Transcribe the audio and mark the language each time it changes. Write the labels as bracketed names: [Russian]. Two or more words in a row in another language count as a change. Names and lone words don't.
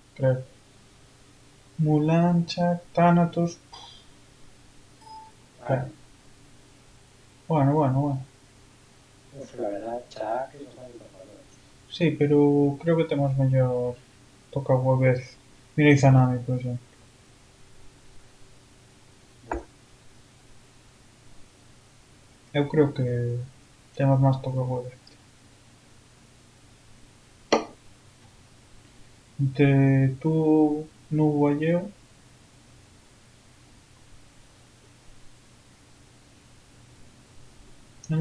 [Spanish] creo. Mulan, Chuck, Thanatos. Ah, Bueno. pues la verdad, Chuck es bastante tocador. [Galician] Sí, pero creo que temos mellor toca vez. Mira Izanami, por exemplo. Eu creo que temos máis toca vez. Entre tú, Nubo e eu, non